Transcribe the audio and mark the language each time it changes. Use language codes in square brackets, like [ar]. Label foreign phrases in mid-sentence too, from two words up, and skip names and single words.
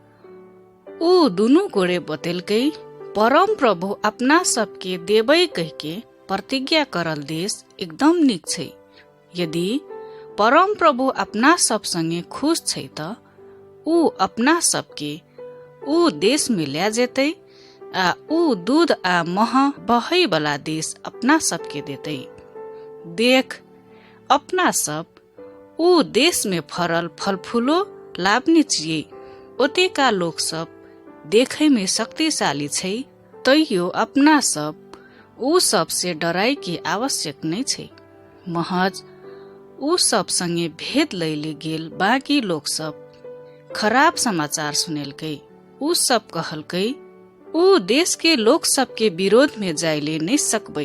[mai] ऊ दुनु गोरे बतेलकै, परम प्रभु अपना सबके देबै कहिके प्रतिज्ञा करल देश एकदम नीक छै। यदि परम प्रभु अपना सब संगे खुश छै त ऊ अपना सबके ऊ देश में ल्या जेतै आ ऊ दूध आ मह बहै वाला देश अपना सबके देतै। देख, अपना सब ऊ देश में फरल फलफूलो लाभनी छियै। ओतेका लोग सब देखै में शक्तिशाली छै, तैयो अपना सब ऊ सब से डराई के आवश्यक नहीं छै। महज ऊ सब संगे भेद लैले गेल बाकी लोग सब खराब समाचार सुनेलकै। ऊ सब कहलकै, ऊ देश के लोग सब के विरोध में जाइले नहीं सकबै।